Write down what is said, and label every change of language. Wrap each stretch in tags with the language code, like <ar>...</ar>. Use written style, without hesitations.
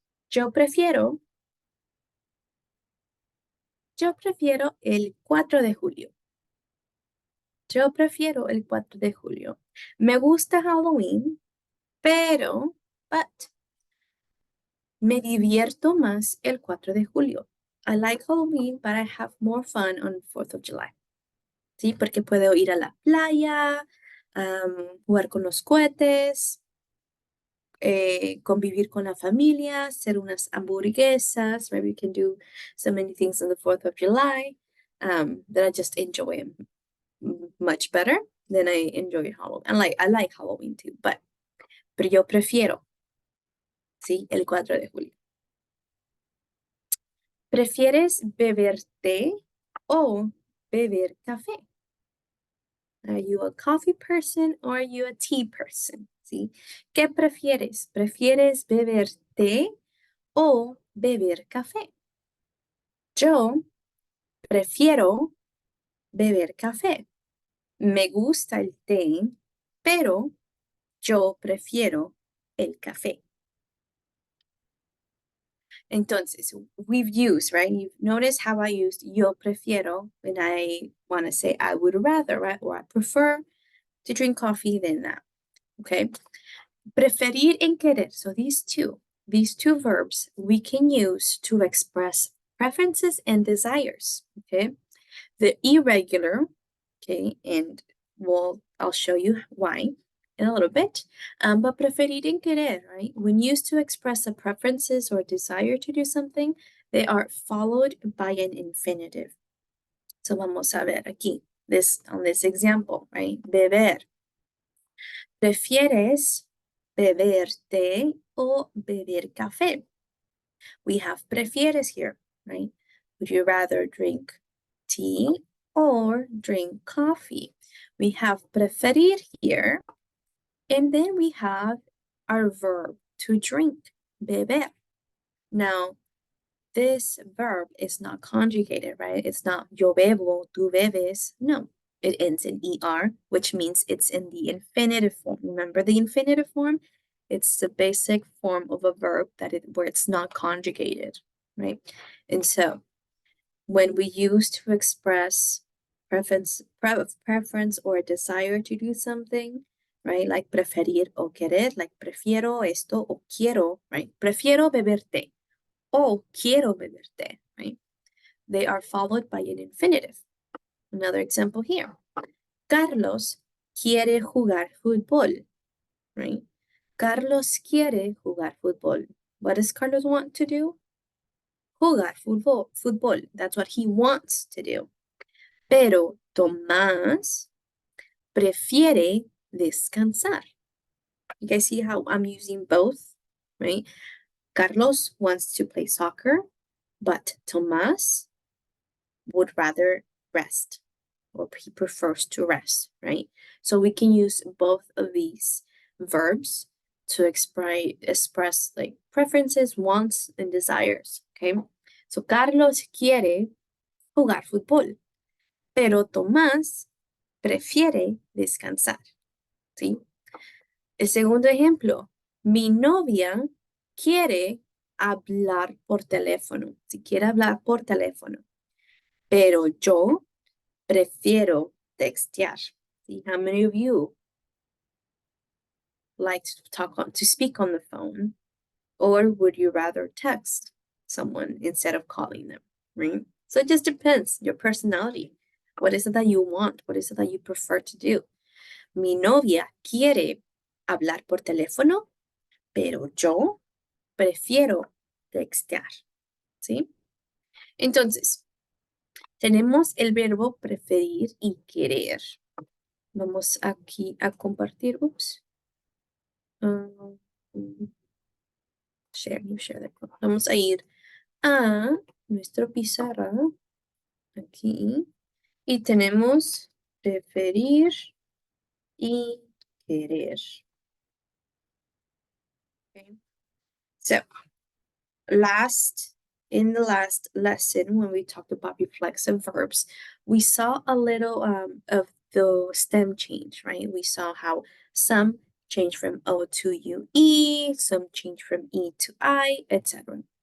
<es>Yo prefiero, yo prefiero el 4 de julio. Yo prefiero el 4 de julio. Me gusta Halloween, pero, but, me divierto más el 4 de julio.</es> <en>I like Halloween, but I have more fun on 4th of July.</en> <es>¿Sí? Porque puedo ir a la playa, jugar con los cohetes, convivir con la familia, hacer unas hamburguesas.</es> <en>Maybe we can do so many things on the 4th of July that I just enjoy much better than I enjoy Halloween. I like Halloween too,</en> <es>pero yo prefiero, ¿sí? El 4 de julio. ¿Prefieres beber té o beber café?</es> <en>Are you a coffee person or are you a tea person?</en> <es>¿Sí? ¿Qué prefieres? ¿Prefieres beber té o beber café? Yo prefiero beber café. Me gusta el té, pero yo prefiero el café.</es> <en>Entonces, we've used, right? You've noticed how I used</en> <es>yo prefiero</es> <en>when I want to say I would rather, right? Or I prefer to drink coffee than that. Okay. Preferir and querer. So these two verbs we can use to express preferences and desires. Okay. The irregular, okay, and I'll show you why in a little bit. But preferir and querer, right? When used to express a preferences or desire to do something, they are followed by an infinitive. So</en> <es>vamos a ver aquí,</es> <en>on this example, right? Beber.</en> <es>¿Prefieres beber té o beber café?</es> <en>We have prefieres here, right? Would you rather drink tea or drink coffee? We have preferir here, and then we have our verb to drink, beber. Now, this verb is not conjugated, right? It's not</en> <es>yo bebo, tú bebes.</es> <en>No, it ends in er, which means it's in the infinitive form. Remember the infinitive form? It's the basic form of a verb where it's not conjugated, right? And so when we use to express preference or a desire to do something, right? Like</en> <es>preferir o querer,</es> <en>like</en> <es>prefiero esto o quiero,</es> <en>right?</en> <es>Prefiero beber té o quiero beber té, right?</es> <en>They are followed by an infinitive. Another example here.</en> <es>Carlos quiere jugar fútbol, right? Carlos quiere jugar fútbol.</es> <en>What does Carlos want to do?</en> <es>Jugar fútbol.</es> <en>That's what he wants to do.</en> <es>Pero Tomás prefiere descansar.</es> <en>You guys see how I'm using both, right? Carlos wants to play soccer, but Tomás would rather rest, or he prefers to rest, right? So we can use both of these verbs to express like preferences, wants, and desires, okay?</en> <es>So Carlos quiere jugar fútbol, pero Tomás prefiere descansar, ¿sí? El segundo ejemplo, mi novia quiere hablar por teléfono, si quiere hablar por teléfono, pero yo prefiero textear.</es> <en>See, how many of you like to speak on the phone, or would you rather text someone instead of calling them, right? So it just depends your personality. What is it that you want? What is it that you prefer to do?</en> <es>Mi novia quiere hablar por teléfono, pero yo prefiero textear, ¿sí? Entonces, tenemos el verbo preferir y querer. Vamos aquí a compartir.</es> <en>Oops. Um, share, new share the code.</en> <es>Vamos a ir a nuestro pizarra aquí y tenemos preferir y querer.</es> <en>Okay. So in the last lesson, when we talked about reflexive verbs, we saw a little of the stem change, right? We saw how some change from O to UE, some change from E to I, etc.</en>